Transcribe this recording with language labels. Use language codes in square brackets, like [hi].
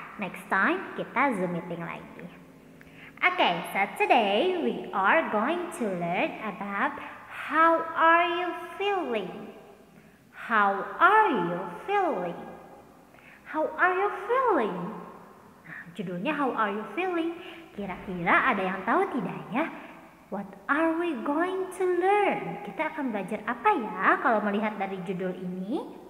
[en] Next time [id] kita Zoom meeting lagi. [en] Oke, so today we are going to learn about how are you feeling? How are you feeling? How are you feeling? [id] Nah, judulnya [en] How are you feeling? [id] Kira-kira ada yang tahu tidak ya? [en] What are we going to learn? [id] Kita akan belajar apa ya kalau melihat dari judul ini?